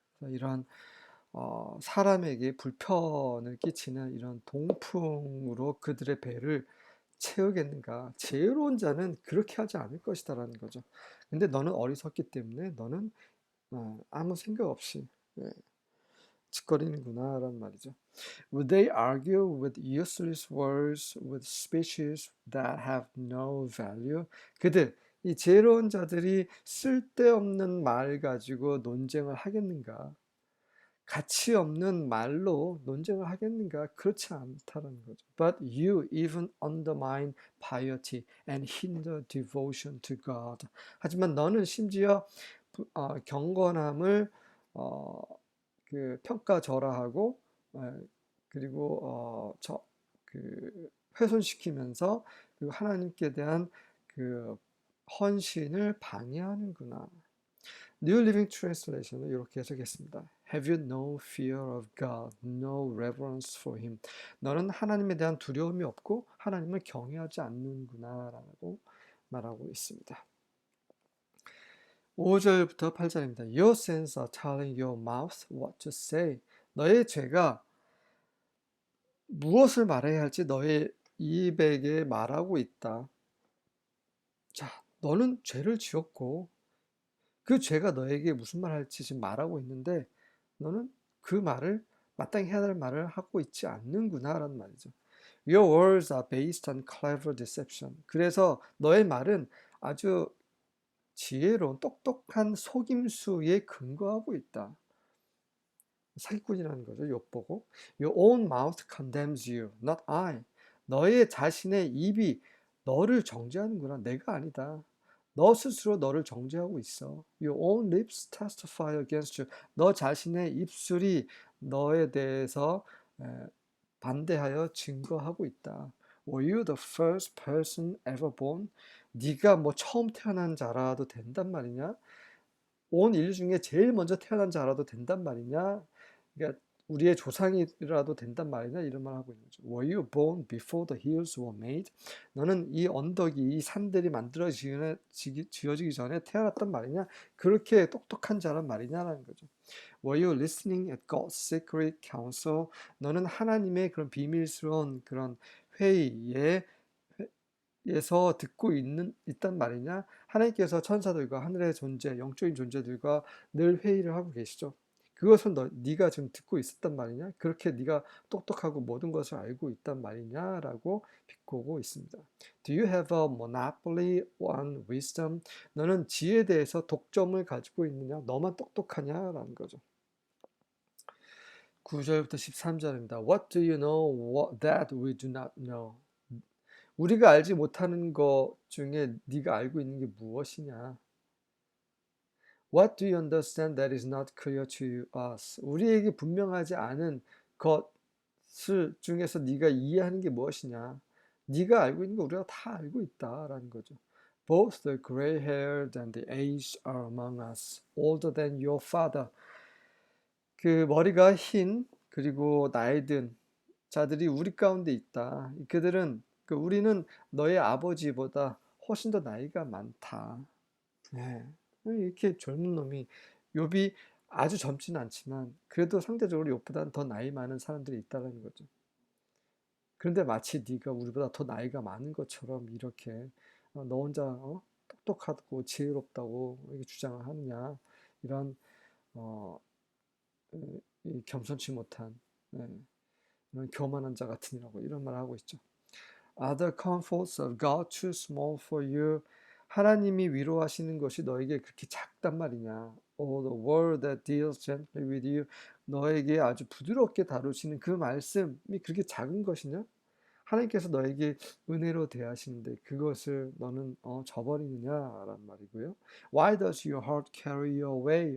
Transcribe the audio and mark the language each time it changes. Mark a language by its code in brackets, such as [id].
[ko] 그래서 이러한 사람에게 불편을 끼치는 이런 동풍으로 그들의 배를 채우겠는가? 지혜로운 자는 그렇게 하지 않을 것이다라는 거죠. 근데 너는 어리석기 때문에 너는 아무 생각 없이 짓거리는구나라는 말이죠. [en] Would they argue with useless words, with speeches that have no value? [ko] 이 지혜로운 자들이 쓸데없는 말 가지고 논쟁을 하겠는가? 가치 없는 말로 논쟁을 하겠는가? 그렇지 않다는 거죠. [en] But you even undermine piety and hinder devotion to God. [ko] 하지만 너는 심지어 경건함을 어, 평가절하하고 그리고 훼손시키면서 그리고 하나님께 대한 그 헌신을 방해하는구나. New Living Translation은 이렇게 해석했습니다. [en] Have you no fear of God, no reverence for Him? [ko] 너는 하나님에 대한 두려움이 없고 하나님을 경외하지 않는구나라고 말하고 있습니다. 5절부터 8절입니다. [en] Your sins are telling your mouth what to say. [ko] 너의 죄가 무엇을 말해야 할지 너의 입에게 말하고 있다. 자, 너는 죄를 지었고 그 죄가 너에게 무슨 말 할지 지금 말하고 있는데 너는 그 말을 마땅히 해야 할 말을 하고 있지 않는구나라는 말이죠. [en] Your words are based on clever deception. [ko] 그래서 너의 말은 아주 지혜로운 똑똑한 속임수에 근거하고 있다. 사기꾼이라는 거죠. 욥보고 [en] Your own mouth condemns you, not I. [ko] 너의 자신의 입이 너를 정죄하는구나. 내가 아니다. 너 스스로 너를 정죄하고 있어. [en] Your own lips testify against you. [ko] 너 자신의 입술이 너에 대해서 반대하여 증거하고 있다. [en] Were you the first person ever born? [ko] 네가 뭐 처음 태어난 자라도 된단 말이냐? 온 인류 중에 제일 먼저 태어난 자라도 된단 말이냐? 그러니까 우리의 조상이라도 된단 말이냐? 이런 말 하고 있는 거죠. [en] Were you born before the hills were made? [ko] 너는 이 언덕이, 이 산들이 지어지기 전에 태어났단 말이냐? 그렇게 똑똑한 자란 말이냐라는 거죠. [en] Were you listening at God's secret council? [ko] 너는 하나님의 그런 비밀스러운 그런 회의에 에서 듣고 있단 말이냐? 하나님께서 천사들과 하늘의 존재, 영적인 존재들과 늘 회의를 하고 계시죠. 그것을 네가 지금 듣고 있었단 말이냐? 그렇게 네가 똑똑하고 모든 것을 알고 있단 말이냐라고 비꼬고 있습니다. [en] Do you have a monopoly on wisdom? [ko] 너는 지혜에 대해서 독점을 가지고 있느냐? 너만 똑똑하냐라는 거죠. 9절부터 13절입니다. [en] What do you know that we do not know? [ko] 우리가 알지 못하는 것 중에 네가 알고 있는 게 무엇이냐? [en] What do you understand that is not clear to us? [ko] 우리에게 분명하지 않은 것을 중에서 네가 이해하는 게 무엇이냐? 네가 알고 있는 거 우리가 다 알고 있다라는 거죠. [en] Both the gray-haired and the aged are among us, older than your father. [ko] 그 머리가 흰 그리고 나이 든 자들이 우리 가운데 있다. 그들은 우리는 너의 아버지보다 훨씬 더 나이가 많다. 네. 이렇게 젊은 놈이 욥이 아주 젊지는 않지만 그래도 상대적으로 욥보다는 더 나이 많은 사람들이 있다는 거죠. 그런데 마치 네가 우리보다 더 나이가 많은 것처럼 이렇게 너 혼자 똑똑하고 지혜롭다고 이렇게 주장을 하느냐 이런 어, 이 겸손치 못한 네, 이런 교만한 자 같으니라고 이런 말을 하고 있죠. [en] Are the comforts of God too small for you? [ko] 하나님이 위로하시는 것이 너에게 그렇게 작단 말이냐? [en] Or the word that deals gently with you? [ko] 너에게 아주 부드럽게 다루시는 그 말씀이 그렇게 작은 것이냐? 하나님께서 너에게 은혜로 대하시는데 그것을 너는 저버리느냐라는 말이고요. [en] Why does your heart carry you away?